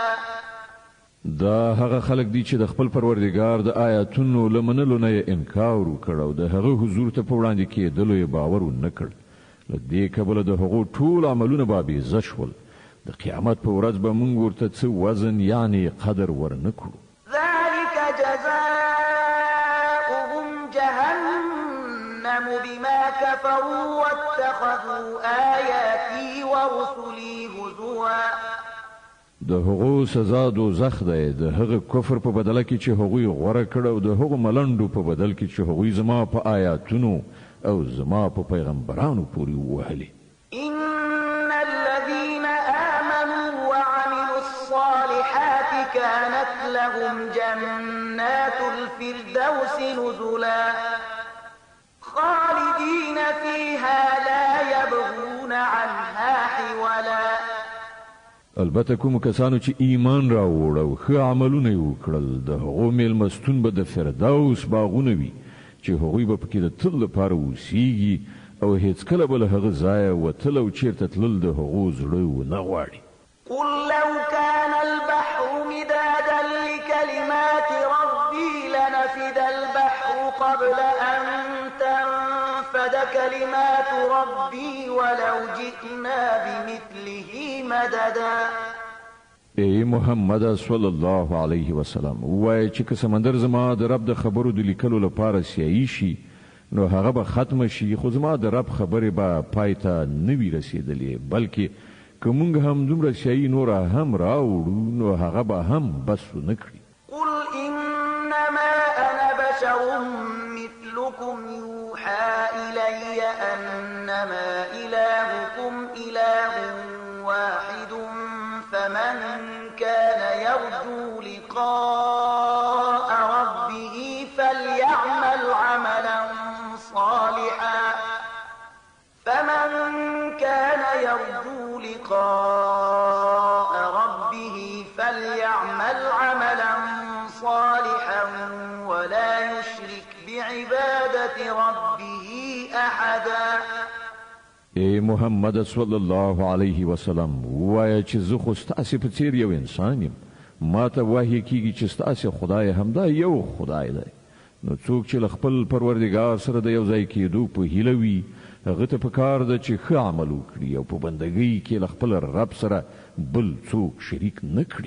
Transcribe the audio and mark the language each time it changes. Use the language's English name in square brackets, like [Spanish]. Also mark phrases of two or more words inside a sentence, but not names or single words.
[Pashto] دا هغه خلک دي چې د خپل پروردګار د آیاتونو له منلو نه انکار وکړ او د هغه حضور ته په وړاندې کېدلو یې باور ونه کړ له دې کبله د هغو ټول عملونه به بېزه شول د قیامت په ورځ به موږ ورته څه وزن یعنې قدر ورنه کړو [Arabic] ذلك جزاؤهم جهنم بما كفروا واتخذوا آياتي ورسلي هزوا [Pashto] د هغو سزا دوزخ دی د هغه کفر په بدله کې چې هغوی غوره کړ او د هغو ملنډو په بدل کې چې هغوی زما په آیاتونو او زما په پیغمبرانو پورې ووهلې [Arabic] إن الذين آمنوا وعملوا الصالحات كانت لهم جنات الفردوس نزلا خالدين فيها لا يبغون عنها حولا [Pashto] البته کوم کسانو چې ایمان راوړ او ښه عملونه وکړل د هغو میلمستون به د فردوس باغونه وي چې هغوی به پکې د تل لپاره اوسیږي او هیڅکله به له هغه ځایه وتل او چیرته تلل د هغو زړه ونه غواړي [Arabic] قل لو كان البحر مدادا لكلمات ربي لنفد البحر قبل أن تنفد كلمات ربي ولو جئنا بمثله مددا [Pashto] ای محمد [Arabic] صلی الله علیه وسلم [Pashto] وای چې که سمندر زما د رب د خبرو د لیکلو لپاره سیاهي شي نو هغه به ختم شي خو زما د رب خبرې به پای ته نه وي رسېدلې بلکې که موږ هم دومره سیاهي نوره هم راوړو نو هغه به هم بس ونه کړي [Arabic] قل إنما أنا بشر مثلكم يوحى إلي أنما إلهكم إله واحد فمن كان يرجو لقاء ربه فليعمل عملا صالحا ولا يشرك بعبادة ربه أحدا. [Pashto] اے محمد [Arabic] صلی الله علیه وسلم [Pashto] وایي چې زه خو ستاسو په څیر یو انسان یم، ما ته وحی کیږي چې ستاسو خدای همدا یو خدای دی. نو څوک چې خپل پروردگار سره د یو ځای کېدو په هیله وي هغه ته پکار ده چې ښه عمل وکړي او په بندګۍ کې خپل رب سره بل څوک شریک نه کړي.